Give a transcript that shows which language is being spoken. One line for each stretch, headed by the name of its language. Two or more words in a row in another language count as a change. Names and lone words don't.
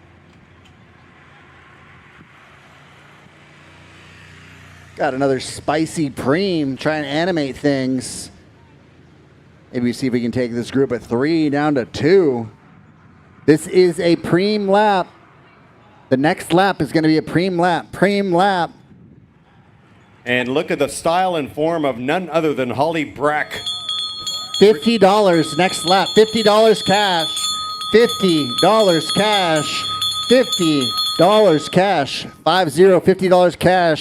English: Got another spicy preem. Try and animate things. Maybe see if we can take this group of 3 down to 2. This is a preem lap. The next lap is going to be a preem lap. Preem lap. And look at the style and form of none other than Holly Brack. $50 next lap. $50 cash. $50 cash. $50 cash. $50 cash.